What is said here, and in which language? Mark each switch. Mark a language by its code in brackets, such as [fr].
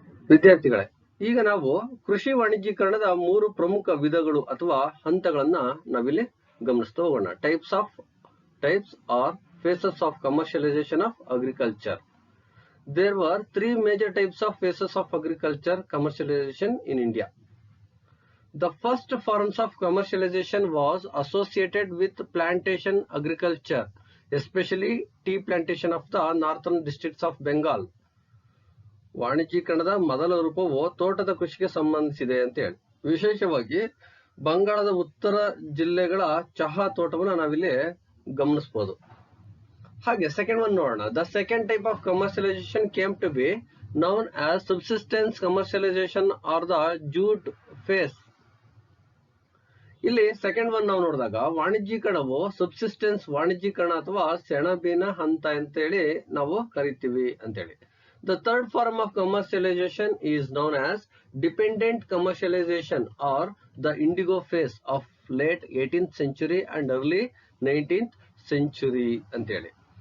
[kn] ವಿದ್ಯಾರ್ಥಿಗಳೇ, ಈಗ ನಾವು ಕೃಷಿ ವಾಣಿಜ್ಯೀಕರಣದ 3 ಪ್ರಮುಖ ವಿಧಗಳು ಅಥವಾ ಹಂತಗಳನ್ನ ನಾವಿಲ್ಲಿ ಗಮನಿಸ್ತಾ ಹೋಗೋಣ. [en] Types or phases of commercialisation of agriculture. There were 3 major types of phases of agriculture commercialization in India. The first forms of commercialization was associated with plantation agriculture, especially tea plantation of the northern districts of Bengal. [kn] ವಾಣಿಜ್ಯೀಕರಣದ ಮೊದಲ ರೂಪವು ತೋಟದ ಕೃಷಿಗೆ ಸಂಬಂಧಿಸಿದೆ ಅಂತ ಹೇಳಿ, ವಿಶೇಷವಾಗಿ ಬಂಗಾಳದ ಉತ್ತರ ಜಿಲ್ಲೆಗಳ ಚಹಾ ತೋಟವನ್ನು ನಾವಿಲ್ಲಿ ಗಮನಿಸಬಹುದು. ಹಾಗೆ [en] second one [kn] ನೋಡೋಣ. [en] The second type of commercialization came to be known as subsistence commercialization or the jute phase. [kn] ಇಲ್ಲಿ [en] second one [kn] ನಾವು ನೋಡಿದಾಗ ವಾಣಿಜ್ಯೀಕರಣವು ಸಬ್ಸಿಸ್ಟೆನ್ಸ್ ವಾಣಿಜ್ಯೀಕರಣ ಅಥವಾ ಸೆಣಬಿನ ಹಂತ ಅಂತೇಳಿ ನಾವು ಕರಿತೀವಿ ಅಂತೇಳಿ. [en] the third form of commercialization is known as dependent commercialization or the indigo phase of late 18th century and early 19th century [kn] ಅಂತೇಳಿ.